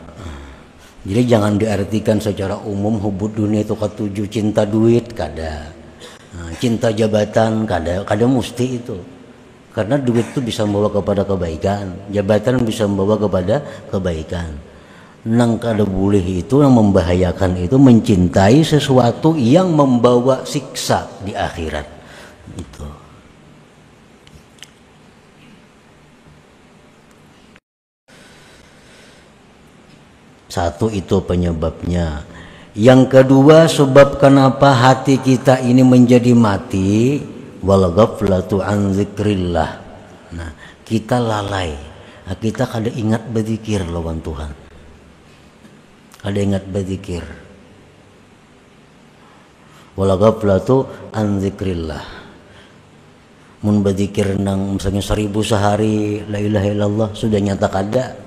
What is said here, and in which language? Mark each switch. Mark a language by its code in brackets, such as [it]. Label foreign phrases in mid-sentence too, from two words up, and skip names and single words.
[bjn] Jadi jangan diartikan secara umum [ar] hubud dunia [bjn] itu ketujuh cinta duit kada, cinta jabatan kada mesti itu. [id] Karena duit itu bisa membawa kepada kebaikan, jabatan bisa membawa kepada kebaikan. Nang kada boleh itu yang membahayakan itu mencintai sesuatu yang membawa siksa di akhirat. Itu. Satu itu penyebabnya. Yang kedua sebab kenapa hati kita ini menjadi mati, [ar] wal ghaflatu an dzikrillah. [id] Nah, kita lalai. [bjn] Kita kada ingat berzikir lawan Tuhan. Kada ingat berzikir. [ar] Wal ghaflatu an dzikrillah. [bjn] Mun berzikir nang misalnya 1000 sehari, [ar] la ilaha illallah [bjn] sudah nyata kada.